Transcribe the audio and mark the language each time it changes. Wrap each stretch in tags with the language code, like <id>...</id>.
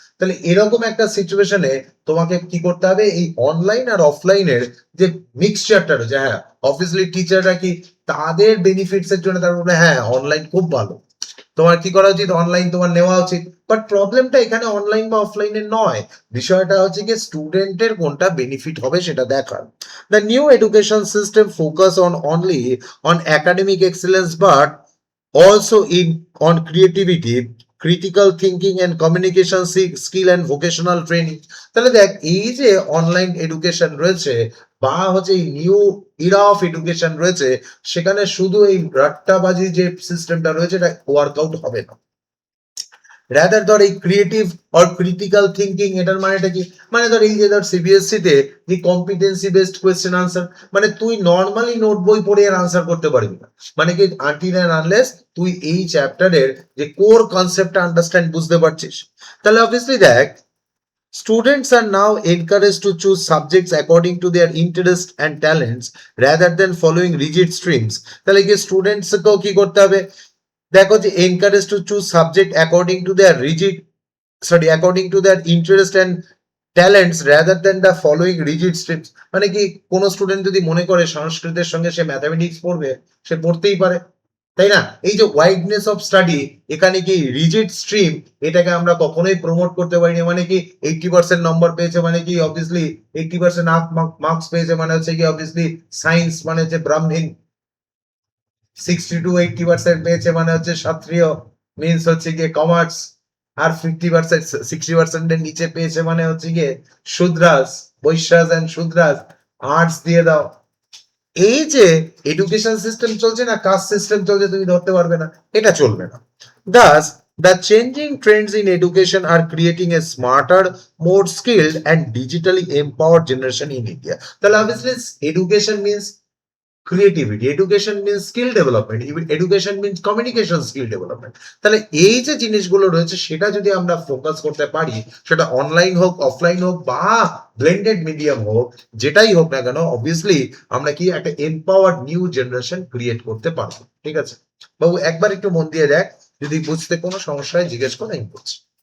<bn>তাহলে এরকম একটা সিচুয়েশনে তোমাকে কি করতে হবে, এই অনলাইন আর অফলাইনের যে মিক্সচারটা রয়েছে, হ্যাঁ অবভিয়াসলি টিচাররা কি তাদের বেনিফিটস এর জন্য তারা বলে হ্যাঁ অনলাইন খুব ভালো, তোমার কি করা উচিত, অনলাইন তোমার নেওয়া উচিত। বাট প্রবলেমটা এখানে অনলাইন বা অফলাইনের নয়, বিষয়টা হচ্ছে কি স্টুডেন্টের কোনটা বেনিফিট হবে সেটা দেখার।</bn> <en>The new education system focus on only on academic excellence but also in on creativity, critical thinking and communication skill and vocational training।</en> <bn>তাহলে দেখ এই যে অনলাইন এডুকেশন রয়েছে বা হচ্ছে এই নিউ ইরা অফ এডুকেশন রয়েছে, সেখানে শুধু এই রাট্টাবাজি যে সিস্টেমটা রয়েছে এটা ওয়ার্কআউট হবে না। রাদার ধর এই ক্রিয়েটিভ অর ক্রিটিক্যাল থিঙ্কিং, এটার মানেটা কি, মানে ধর এই যে ধর সিবিএসসি তে যে কম্পিটেন্সি বেসড কোয়েশ্চেন আনসার, মানে তুই নর্মালি নোট বই পড়ে আর আনসার করতে পারবি না, মানে কি আনটিল এন্ড আনলেস তুই এই চ্যাপ্টারের যে কোর কনসেপ্টটা আন্ডারস্ট্যান্ড বুঝতে পারছিস। তাহলে অবভিয়াসলি দেখ</bn> <en>students are now encouraged to choose subjects according to their interest and talents rather than following rigid streams।</en> <bn>তাহলে কি স্টুডেন্টস কেও কি করতে হবে, দেখো যে</bn> <en>encouraged to choose subject according to their according to their interest and talents rather than the following rigid streams।</en> <bn>মানে কি কোন স্টুডেন্ট যদি মনে করে সংস্কৃতের সঙ্গে সে ম্যাথামেটিক্স পড়বে, সে পড়তেই পারে, তাই না? এই যে ওয়াইডনেস অফ স্টাডি, এখানে কি রিজিড স্ট্রিম, এটাকে আমরা কখনোই প্রমোট করতে পারিনি। মানে কি 80% নম্বর পেয়েছে মানে কি অবভিয়াসলি 80% মার্কস পেয়েছে মানে হচ্ছে কি অবভিয়াসলি সায়েন্স মানে হচ্ছে ব্রাহ্মণ, 60 to 80% পেয়েছে মানে হচ্ছে ক্ষত্রিয়, মিন্স হচ্ছে গিয়ে কমার্স, আর 50% 60% এর নিচে পেয়েছে মানে হচ্ছে গিয়ে শূদ্রাস, বৈশ্যাস এন্ড শূদ্রাস, আর্টস দিয়ে দাও। এই যে এডুকেশন সিস্টেম চলছে না, কাস্ট সিস্টেম চলছে, তুমি ধরতে পারবে না, এটা চলবে না।</bn> <en>Thus, the changing trends in education are creating a smarter, more skilled and digitally empowered generation in India।</en> <bn>তাহলে</bn> <en>obviously education means creativity, education means skill development, education means communication skill development।</en> <bn>তাহলে এই যে জিনিসগুলো রয়েছে সেটা যদি আমরা focus করতে পারি, সেটা অনলাইন হোক অফলাইন হোক বা ব্লেন্ডেড মিডিয়াম হোক, যেটাই হোক না কেন, অবভিয়াসলি আমরা কি একটা এম্পাওয়ার্ড নিউ জেনারেশন ক্রিয়েট করতে পারবো। ঠিক আছে বাবু, একবার একটু মন দিয়ে দেখ, যদি বুঝতে কোনো সমস্যা হয় জিজ্ঞেস করো, আমি বলছি।</bn>